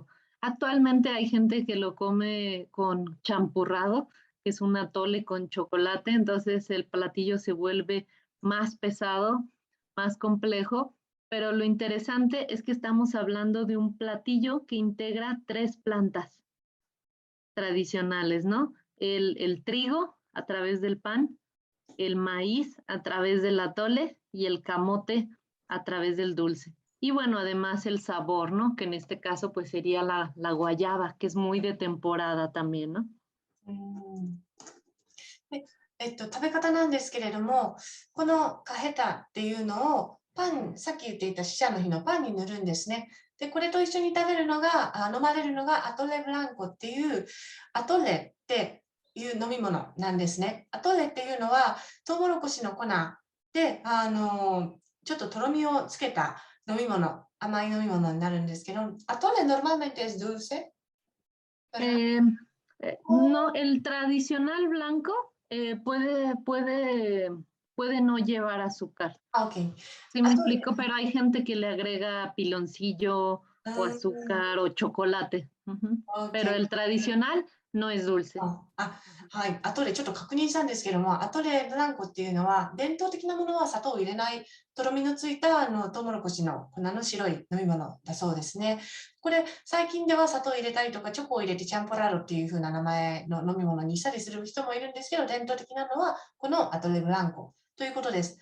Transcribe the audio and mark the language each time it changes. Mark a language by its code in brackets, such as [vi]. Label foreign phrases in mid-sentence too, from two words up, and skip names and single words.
[es] Actualmente hay gente que lo come con champurrado, que es un atole con chocolate, entonces el platillo se vuelve más pesado, más complejo, pero lo interesante es que estamos hablando de un platillo que integra 3 plantas tradicionales, ¿no? El trigo a través del pan, el maíz a través del atole y el camote a través del dulce. Y bueno, además el sabor, ¿no? Que en este caso pues sería la guayaba, que es muy de temporada también, ¿no? [ja] で食べ方なんですけれども、このカヘタっていうのをパン、さっき言っていた死者の日のパンに塗るんですね。で、これと一緒に食べるのが、飲まれるのがアトレブランコっていう、アトレっていう飲み物なんですね。アトレっていうのは、トウモロコシの粉で、ちょっととろみをつけた飲み物、甘い飲み物になるんですけど、アトレ [es] normalmente es dulce. No, el tradicional blanco puede no llevar azúcar. Ok. Sí me explico, pero hay gente que le agrega piloncillo o azúcar o chocolate. Pero el tradicional no es dulce. [ja] はい、アトレちょっと確認したんですけども、アトレブランコっていうのは、伝統的なものは砂糖を入れない、とろみのついたトウモロコシの粉の白い飲み物だそうですね。これ、最近では砂糖を入れたりとか、チョコを入れてチャンポラーロっていう風な名前の飲み物にしたりする人もいるんですけど、伝統的なのは、このアトレブランコということです。